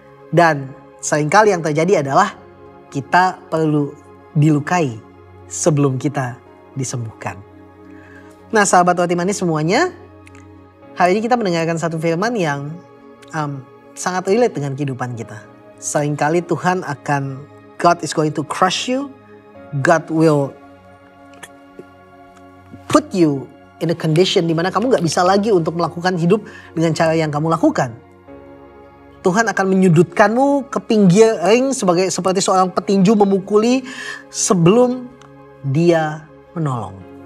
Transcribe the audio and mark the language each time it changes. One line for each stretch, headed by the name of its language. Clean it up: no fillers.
Indonesian: Dan seringkali yang terjadi adalah kita perlu dilukai sebelum kita disembuhkan. Nah sahabat roti manis semuanya, hari ini kita mendengarkan satu firman yang sangat relate dengan kehidupan kita. Seringkali Tuhan
English: God is going to crush you. God will put you in a condition
Indonesian: di mana kamu gak bisa lagi untuk melakukan hidup dengan cara yang kamu lakukan. Tuhan akan menyudutkanmu ke pinggir ring seperti seorang petinju memukuli sebelum dia menolong.